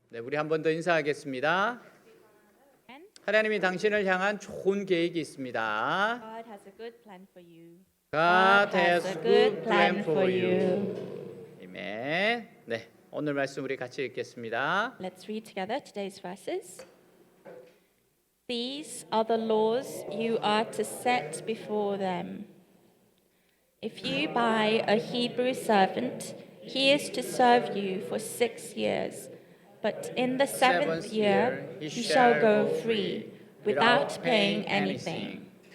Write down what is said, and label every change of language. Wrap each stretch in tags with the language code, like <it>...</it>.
<ko>네, 우리 한 번 더 인사하겠습니다. 하나님이 당신을 향한 좋은 계획이 있습니다.</ko> <en>God has a good plan for you. God has a good plan for you.</en> <ko>아멘. 네, 오늘 말씀 우리 같이 읽겠습니다.</ko> <en>Let's read together today's verses. These are the laws you are to set before them. If you buy a Hebrew servant, he is to serve you for 6 years. But in the seventh year, he shall go free, without paying anything.</en>